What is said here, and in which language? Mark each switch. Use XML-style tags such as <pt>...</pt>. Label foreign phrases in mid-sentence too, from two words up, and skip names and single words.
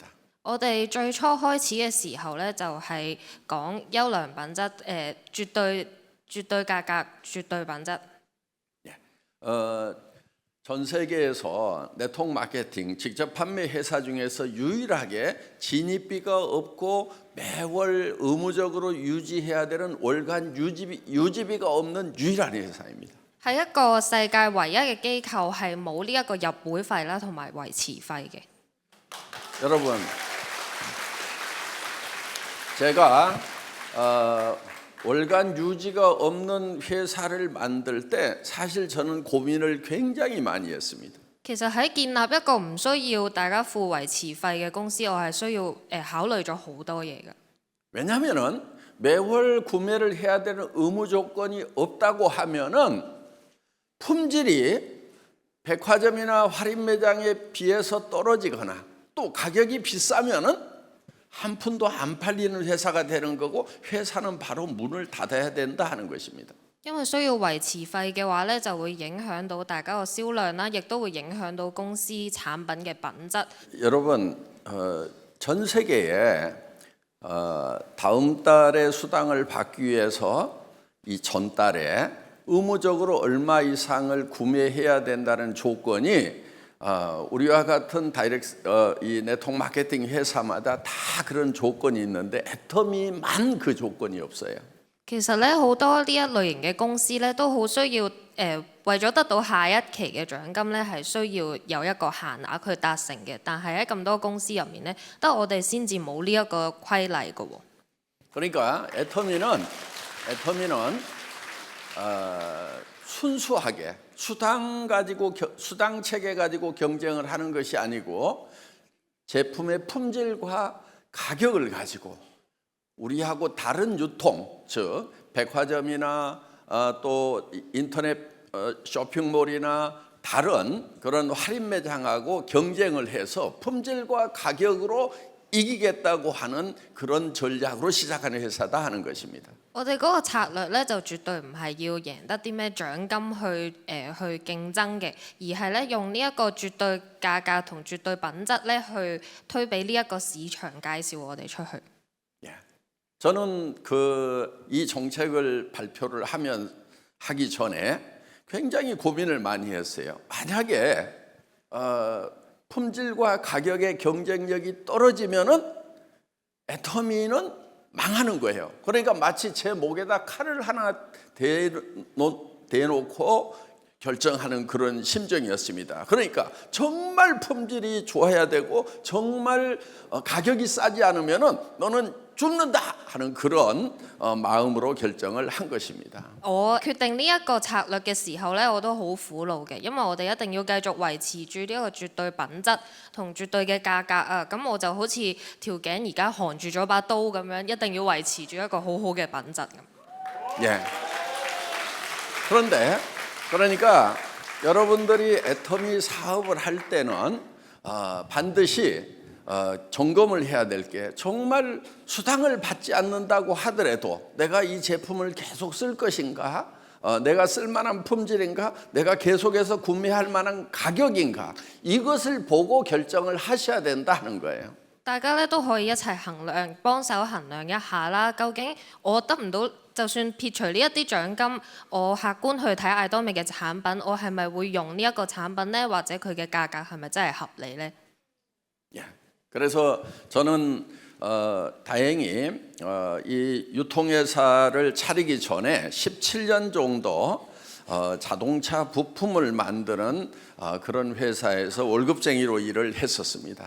<yue>我哋最初開始嘅時候咧，就係講優良品質，絕對價格、絕對品質。</yue> <ko>전 세계에서 네트워크 마케팅 직접 판매 회사 중에서 유일하게 진입비가 없고 매월 의무적으로 유지해야 되는 월간 유지비가 없는 유일한 회사입니다.</ko> <yue>係一個世界唯一嘅機構係冇呢一個入會費啦，同埋維持費嘅。</yue> <ko>여러분, 제가 월간 유지가 없는 회사를 만들 때 사실 저는 고민을 굉장히 많이 했습니다.</ko> <yue>其實喺建立一個唔需要大家付維持費嘅公司，我係需要考慮咗好多嘢嘅。</yue> <ko>왜냐하면은 매월 구매를 해야 되는 의무 조건이 없다고 하면은 품질이 백화점이나 할인 매장에 비해서 떨어지거나 또 가격이 비싸면은 한 푼도 안 팔리는 회사가 되는 거고 회사는 바로 문을 닫아야 된다 하는 것입니다.</ko> <yue>因為需要維持費嘅話咧，就會影響到大家個銷量啦，亦都會影響到公司產品嘅品質。</yue> <ko>여러분, 전 세계에 다음 달에 수당을 받기 위해서 이 전달에 의무적으로 얼마 이상을 구매해야 된다는 조건이 우리와 같은 이 네트워크 마케팅 회사마다 다 그런 조건이 있는데 애터미만 그 조건이 없어요.</ko> <yue>其實咧，好多呢一類型嘅公司咧，都好需要為咗得到下一期嘅獎金咧，係需要有一個限額去達成嘅。但係喺咁多公司入面咧，得我哋先至冇呢一個規例嘅喎。</yue> <ko>그러니까 애터미는 순수하게 수당 체계 가지고 경쟁을 하는 것이 아니고 제품의 품질과 가격을 가지고 우리하고 다른 유통, 즉 백화점이나 또 인터넷 쇼핑몰이나 다른 그런 할인 매장하고 경쟁을 해서 품질과 가격으로 이기겠다고 하는 그런 전략으로 시작하는 회사다 하는 것입니다.</ko> <yue>我哋嗰個策略咧，就絕對唔係要贏得啲咩獎金去競爭嘅，而係咧用呢一個絕對價格同絕對品質咧去推俾呢一個市場介紹我哋出去。</yue> <ko>저는 이 정책을 발표를 하기 전에 굉장히 고민을 많이 했어요. 만약에 품질과 가격의 경쟁력이 떨어지면은 애터미는 망하는 거예요. 그러니까 마치 제 목에다 칼을 하나 대놓고 결정하는 그런 심정이었습니다. 그러니까 정말 품질이 좋아야 되고 정말 가격이 싸지 않으면은 너는 죽는다 하는 그런 마음으로 결정을 한 것입니다.</ko> <yue>我決定呢一個策略嘅時候呢，我都好苦惱嘅，因為我哋一定要繼續維持住呢一個絕對品質同絕對嘅價格啊。咁我就好似條頸而家含住咗把刀咁樣，一定要維持住一個好好嘅品質咁。</yue> <ko>예. 그러니까 여러분들이 애터미 사업을 할 때는 반드시 점검을 해야 될 게 정말 수당을 받지 않는다고 하더라도 내가 이 제품을 계속 쓸 것인가? 내가 쓸만한 품질인가? 내가 계속해서 구매할 만한 가격인가? 이것을 보고 결정을 하셔야 된다 하는 거예요.</ko> <yue>大家咧都可以一齊衡量，幫手衡量一下啦。究竟我得唔到，就算撇除呢一啲獎金，我客觀去睇艾多美嘅產品，我係咪會用呢一個產品呢？或者佢嘅價格係咪真係合理呢？</yue> <ko>예. 그래서 저는 다행히 이 유통회사를 차리기 전에 17년 정도 자동차 부품을 만드는 그런 회사에서 월급쟁이로 일을 했었습니다.</ko>